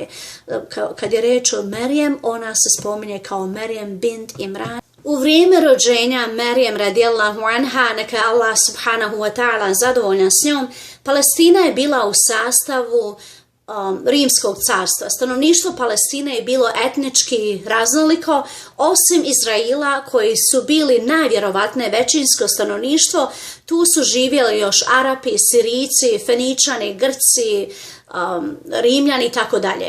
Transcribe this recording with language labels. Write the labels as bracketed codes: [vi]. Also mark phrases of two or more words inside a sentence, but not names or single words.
[bs] Kad je reč o Merijem, ona se spominje kao Merijem bint Imran. U vrijeme rođenja Merijem [ar] رضي الله عنها, [bs] neka je Allah [ar] سبحانه وتعالى [bs] zadovoljan s njom, Palestina je bila u sastavu Rimskog carstva. Stanovništvo Palestine je bilo etnički raznoliko, osim Izraela koji su bili najvjerovatnije većinsko stanovništvo. Tu su živjeli još Arapi, Sirijci, Feničani, Grci, Rimljani i tako dalje.